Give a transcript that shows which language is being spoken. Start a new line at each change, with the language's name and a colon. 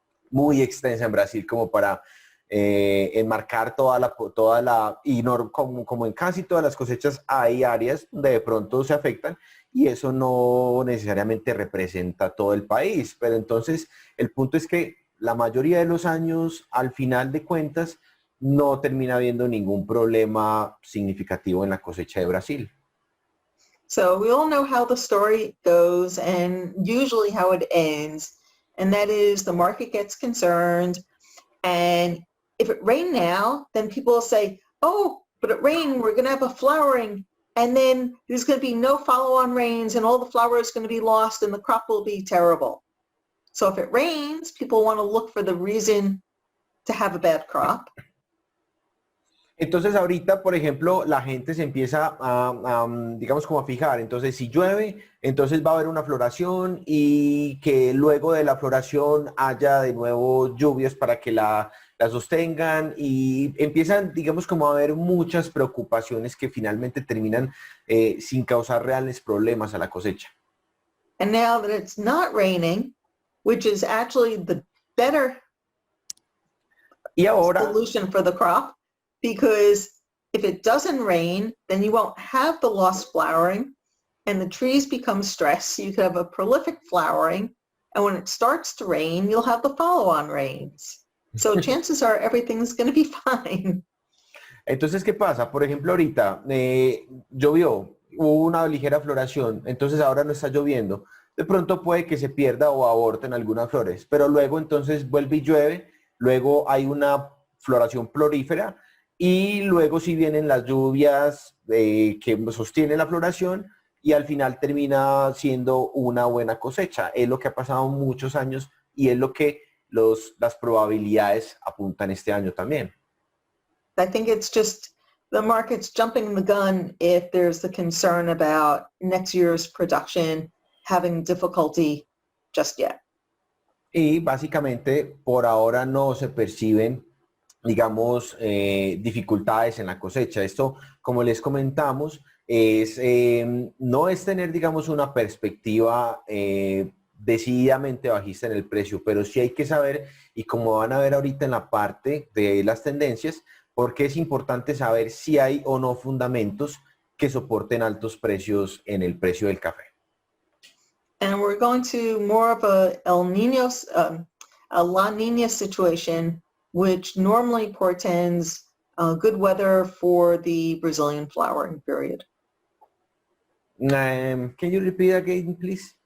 Spanish: muy extensa en Brasil como para enmarcar como en casi todas las cosechas hay áreas donde de pronto se afectan y eso no necesariamente representa todo el país, pero entonces el punto es que la mayoría de los años, al final de cuentas, no termina habiendo ningún problema significativo en la cosecha de Brasil.
English: So we all know how the story goes and usually how it ends. And that is the market gets concerned. And if it rained now, then people will say, oh, but it rained, we're going to have a flowering. And then there's going to be no follow-on rains and all the flower is going to be lost and the crop will be terrible. So if it rains, people want to look for the reason to have a bad crop.
Spanish: Entonces ahorita, por ejemplo, la gente se empieza digamos, como a fijar. Entonces, si llueve, entonces va a haber una floración y que luego de la floración haya de nuevo lluvias para que la sostengan y empiezan, digamos, como a haber muchas preocupaciones que finalmente terminan sin causar reales problemas a la cosecha.
English: And now that it's not raining, which is actually the better solution for the crop, because if it doesn't rain, then you won't have the lost flowering and the trees become stressed. So you could have a prolific flowering. And when it starts to rain, you'll have the follow-on rains. So chances are everything's going to be fine.
Spanish: Entonces, ¿qué pasa? Por ejemplo, ahorita llovió, hubo una ligera floración, entonces ahora no está lloviendo. De pronto puede que se pierda o aborten algunas flores, pero luego entonces vuelve y llueve, luego hay una floración florífera y luego sí vienen las lluvias que sostienen la floración y al final termina siendo una buena cosecha. Es lo que ha pasado muchos años y es lo que las probabilidades apuntan este año también.
English: I think it's just the market's jumping the gun if there's the concern about next year's production having difficulty just yet.
Spanish: Y básicamente por ahora no se perciben, digamos, dificultades en la cosecha. Esto, como les comentamos, no es tener, digamos, una perspectiva decididamente bajista en el precio, pero sí hay que saber, y como van a ver ahorita en la parte de las tendencias, porque es importante saber si hay o no fundamentos que soporten altos precios en el precio del café.
English: And we're going to more of a La Nina situation, which normally portends good weather for the Brazilian flowering period. Can you repeat again, please?